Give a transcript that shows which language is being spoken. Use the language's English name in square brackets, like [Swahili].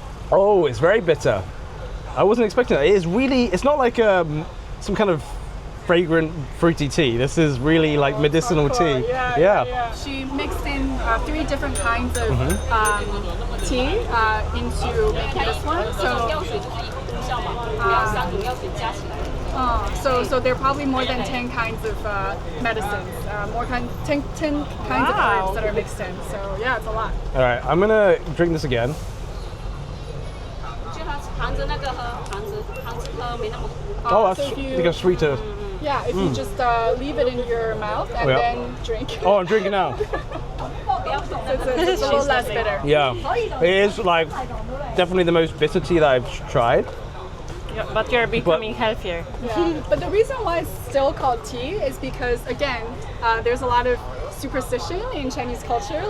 [English] Oh, it's very bitter. I wasn't expecting that. It is really. It's not like some kind of fragrant fruity tea. This is really like medicinal tea. Yeah. She mixed in 3 different kinds of tea into making this one. [Chinese] 药水就是一个功效嘛，不要3种药水加起来。 [English] So there are probably more than 10 kinds of medicines, 10 kinds of herbs that are mixed in. So yeah, it's a lot. All right, I'm gonna drink this again. [Chinese] 就它含着那个喝，含着喝没那么苦。 [English] Oh, So that's if you- like a sweeter. Yeah, if you just leave it in your mouth and Yeah. then drink. Oh, I'm drinking now. It's a little less bitter. Yeah, it is like definitely the most bitter tea that I've tried. Yeah, but you're becoming healthier. Yeah. But the reason why it's still called tea is because, again, there's a lot of superstition in Chinese culture.